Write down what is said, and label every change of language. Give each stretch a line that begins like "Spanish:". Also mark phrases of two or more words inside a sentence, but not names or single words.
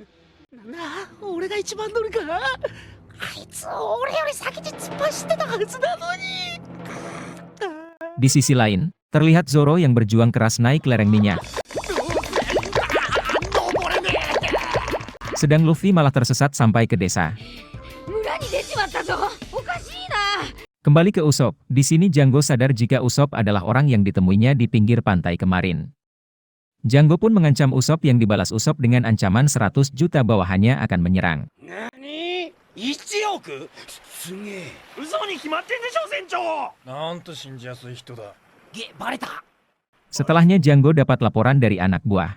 Indonesian: Di sisi lain, terlihat Zoro yang berjuang keras naik lereng minyak. Sedang Luffy malah tersesat sampai ke desa.
Japanese: 村に出ちまったぞ。おかしいな。
Indonesian: Kembali ke Usopp, di sini Django sadar jika Usopp adalah orang yang ditemuinya di pinggir pantai kemarin. Django pun mengancam Usopp yang dibalas Usopp dengan ancaman 100 juta bawahannya akan menyerang. Setelahnya Django dapat laporan dari anak buah.